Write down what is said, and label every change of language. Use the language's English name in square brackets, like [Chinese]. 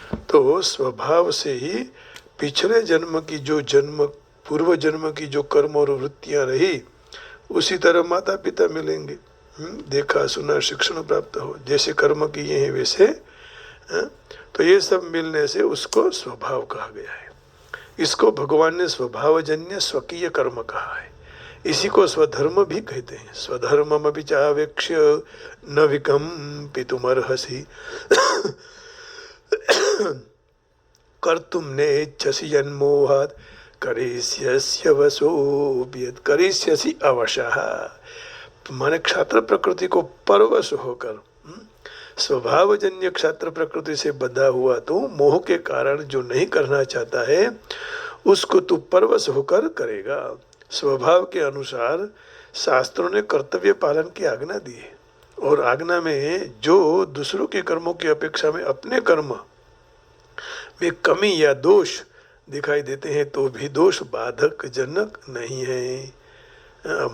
[Hindi] तो स्वभाव से ही पिछले जन्म की पूर्व जन्म की जो कर्म और वृत्तियां रही, उसी तरह माता पिता मिलेंगे। देखा सुना शिक्षण प्राप्त हो, जैसे कर्म किए हैं वैसे। तो ये सब मिलने से उसको स्वभाव कहा गया है। इसको भगवान ने स्वभावजन्य स्वकीय कर्म कहा है। इसी को स्वधर्म भी कहते हैं। [Sanskrit] स्वधर्ममपि चावेक्ष्य न विकम्पितुमर्हसि कर्तुं नेच्छसि यन्मोहात् करिष्यसि अवशः। [Hindi] माने क्षात्र प्रकृति को परवश होकर, स्वभावजन्य क्षात्र प्रकृति से बंधा हुआ तो मोह के कारण जो नहीं करना चाहता है उसको तू परवश होकर करेगा। स्वभाव के अनुसार शास्त्रों ने कर्तव्य पालन की आज्ञा दी है, और आज्ञा में जो दूसरों के कर्मों की अपेक्षा में अपने कर्म में कमी या दोष दिखाई देते हैं तो भी दोष बाधक जनक नहीं है।